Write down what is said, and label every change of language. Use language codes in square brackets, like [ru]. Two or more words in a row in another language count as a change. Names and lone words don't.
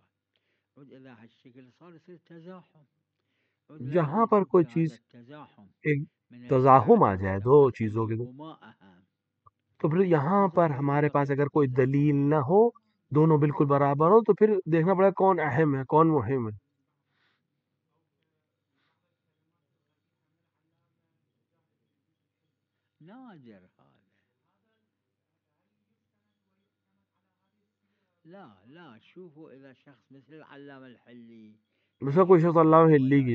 [ar] عود إذا هالشكل صار يصير تزاحم، عود لازم [ur] جہاں پر [ar] نشوف [ur] کوئی [ar] في [ur] چیز [ar] هذا التزاحم [ur] ایک [ar] من تزاحم الشرع [ur] آ جائے دو [ar] والعقل [ur] چیزوں کے، [ar] أيهما أهم. [ur] تو پھر یہاں پر [ar] التزاحم [ur] ہمارے پاس [ar] ينتقي [ur] اگر کوئی [ar] التزاحم. [ur] دلیل نہ ہو، دونوں بالکل برابر ہو، تو پھر دیکھنا پڑے کون اہم ہے کون مہم ہے. [ar] نادر هذا. لا شوفوا إذا شخص مثل العلامة الحلي [ur] مثلا کوئی شخص اللہ ہلی کی